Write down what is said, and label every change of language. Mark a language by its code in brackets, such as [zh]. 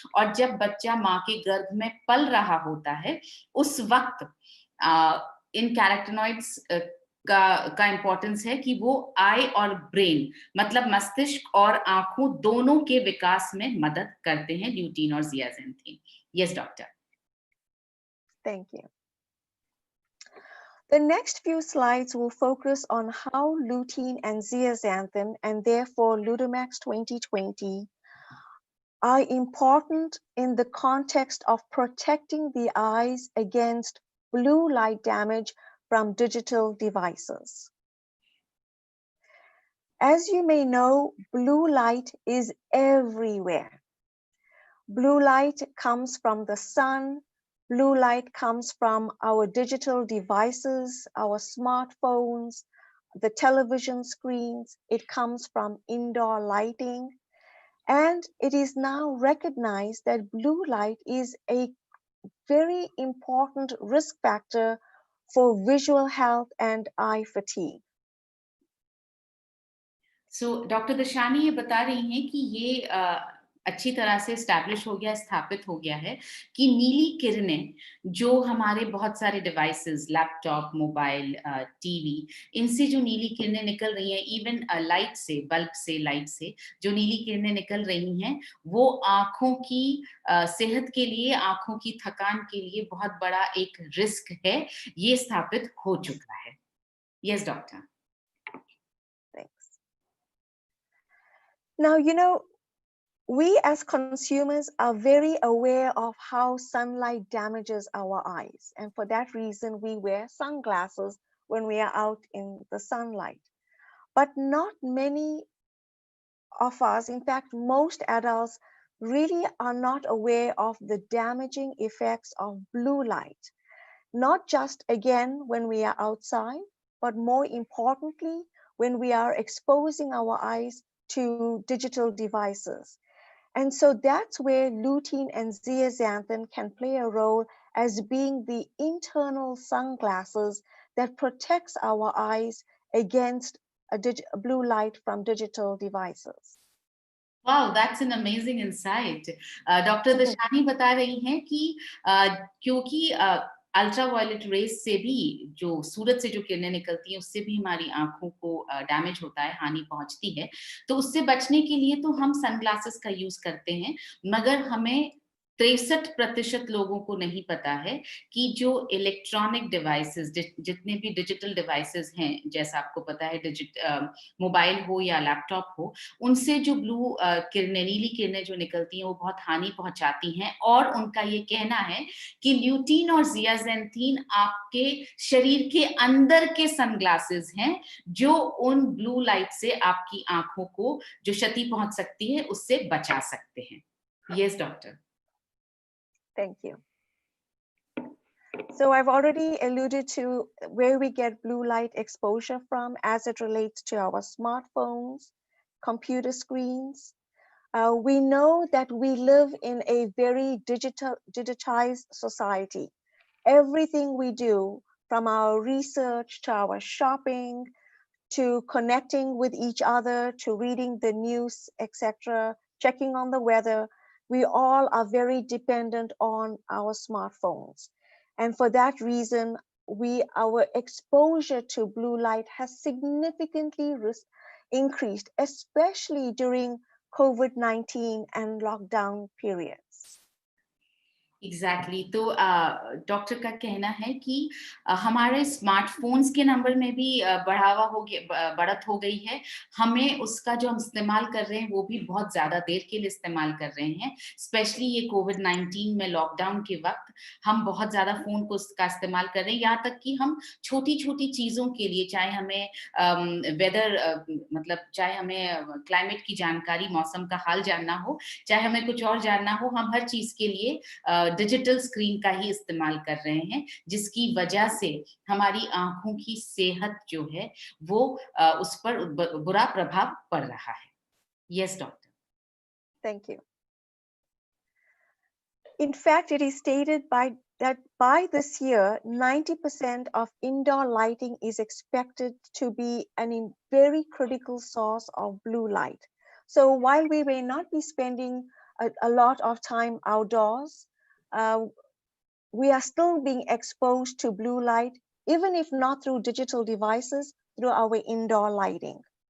[hi] और जब बच्चा माँ के गर्भ में पल रहा होता है, उस वक्त इन कैरोटीनॉइड्स का इंपॉर्टेंस है कि वो आई और ब्रेन, मतलब मस्तिष्क और आंखों दोनों के विकास में मदद करते हैं, ल्यूटीन और जियाजेंथीन। [en] Yes doctor. Thank you. The next few slides will focus on how lutein and zeaxanthin, and therefore Lutemax 2020, are important in the context of protecting the eyes against blue light damage from digital devices. As you may know, blue light is everywhere. Blue light comes from the sun. Blue light comes from our digital devices, our smartphones, the television screens. It comes from indoor lighting. And it is now recognized that blue light is a very important risk factor for visual health and eye fatigue. [hi] So, doctor दशानी ये बता रही हैं कि ये अच्छी तरह से establish हो गया, स्थापित हो गया है कि नीली किरणें जो हमारे बहुत सारे डिवाइसेस, लैपटॉप, मोबाइल, टीवी, इनसे जो नीली किरणें निकल रही हैं, इवन लाइट से, बल्ब से, लाइट से जो नीली किरणें निकल रही हैं, वो आंखों की सेहत के लिए, आंखों की थकान के लिए बहुत बड़ा एक रिस्क है, ये स्थापित हो चुका है। [en] Yes doctor. Thanks. Now, you know, we as consumers are very aware of how sunlight damages our eyes. And for that reason, we wear sunglasses when we are out in the sunlight. But not many of us, in fact, most adults, really are not aware of the damaging effects of blue light. Not just again when we are outside, but more importantly, when we are exposing our eyes to digital devices. And so that's where lutein and zeaxanthin can play a role as being the internal sunglasses that protects our eyes against blue light from digital devices. Wow, that's an amazing insight. [hi] Doctor दशानी बता रही हैं कि क्योंकि ultraviolet rays से भी, जो सूरज से जो किरणें निकलती हैं, उससे भी हमारी आंखों को डैमेज होता है, हानि पहुंचती है, तो उससे बचने के लिए तो हम सनग्लासेस का यूज करते हैं, मगर हमें 63% लोगों को नहीं पता है कि जो इलेक्ट्रॉनिक डिवाइसेस, जितने भी डिजिटल डिवाइसेस हैं, जैसा आपको पता है मोबाइल हो या लैपटॉप हो, उनसे जो ब्लू किरणें, नीली किरणें जो निकलती हैं, वो बहुत हानि पहुंचाती हैं। और उनका ये कहना है कि ल्यूटीन और जियाजेंथीन आपके शरीर के अंदर के सनग्लासेस हैं, जो उन ब्लू लाइट से आपकी आंखों को जो क्षति पहुंच सकती है, उससे बचा सकते हैं। [en] Yes doctor. Thank you. So I've already alluded to where we get blue light exposure from as it relates to our smartphones, computer screens. We know that we live in a very digitized society. Everything we do, from our research to our shopping, to connecting with each other, to reading the news, etc., checking on the weather, we all are very dependent on our smartphones. And for that reason, our exposure to blue light has significantly increased, especially during COVID-19 and lockdown periods. [hi] Exactly तो doctor का कहना है कि हमारे smartphones के number में भी बढ़त हो गई है। हमें उसका जो हम इस्तेमाल कर रहे हैं, वो भी बहुत ज्यादा देर के लिए इस्तेमाल कर रहे हैं। स्पेशली ये कोविड-19 में लॉकडाउन के वक्त हम बहुत ज्यादा फोन को का इस्तेमाल कर रहे हैं, यहाँ तक कि हम छोटी छोटी चीजों के लिए, चाहे हमें वेदर मतलब चाहे हमें क्लाइमेट की जानकारी, मौसम का हाल जानना हो, चाहे हमें कुछ और जानना हो, हम हर चीज के लिए डिजिटल स्क्रीन का ही इस्तेमाल कर रहे हैं, जिसकी वजह से हमारी आंखों की सेहत जो है वो उस पर बुरा प्रभाव पड़ रहा है। [en] Yes doctor. Thank you. In fact, it is stated that by this year, 90% of indoor lighting is expected to be a very critical source of blue light. So while we may not be spending a lot of time outdoors, we are still being exposed to blue light, even if not through digital devices, through our indoor lighting.